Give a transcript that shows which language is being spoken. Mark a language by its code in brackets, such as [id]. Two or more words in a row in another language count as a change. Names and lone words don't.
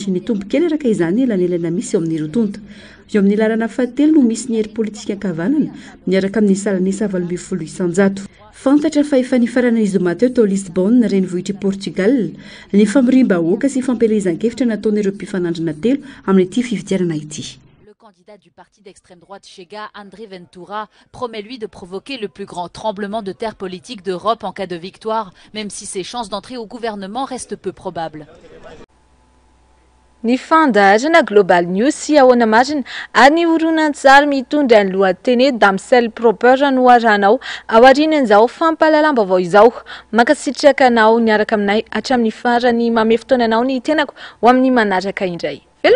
[mg] Ny tombo kely araka izany elanelana misy eo amin'ny rotonta. Eo amin'ny lalana fahatelo no misy ny hery politika ankavanana miaraka amin'ny salanisa 800. Fantatra fa efa nifarana izy mateo tao Lisbonne na renivohitry Portugal ny famiriam-bahoaka sy fampelezan-kevitra nataon'ireo mpifanandrina telo amin'ity fifidianana ity. [fr] Le candidat du parti d'extrême droite Chega, André Ventura, promet lui de provoquer le plus grand tremblement de terre politique d'Europe en cas de victoire, même si ses chances d'entrer au gouvernement restent peu probables. [mg] Ny fandahazana Global News sy ahoana marina ary ny horonan-tsary mitondra ny lohateny Damsel Proper no aranao aorianan'izao fampahalalam-baovao izao. Mankasitraka anao niaraka aminay hatramin'ny farany mamefotoana anao ny tenako ho amin'ny manaraka indray.